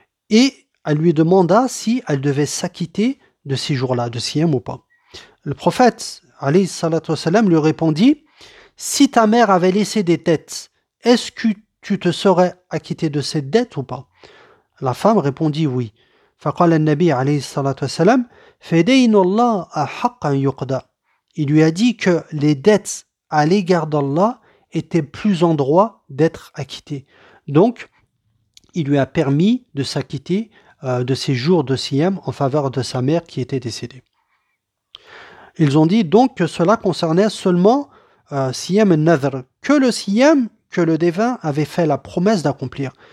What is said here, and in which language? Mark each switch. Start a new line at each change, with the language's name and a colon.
French: Et elle lui demanda si elle devait s'acquitter de ces jours-là, de siyam ou pas. Le prophète, alayhi salatu wassalam, lui répondit: si ta mère avait laissé des dettes, est-ce que tu te serais acquitté de cette dette ou pas? La femme répondit oui.
Arabic: فقال النبي عليه الصلاة والسلام فدين الله أحق أن يقضى.
French: Il lui a dit que les dettes à l'égard d'Allah étaient plus en droit d'être acquittées. Donc, il lui a permis de s'acquitter de ses jours de siyam en faveur de sa mère qui était décédée. Ils ont dit donc que cela concernait seulement siyam al-nadr, que le siyam que le défunt avait fait la promesse d'accomplir.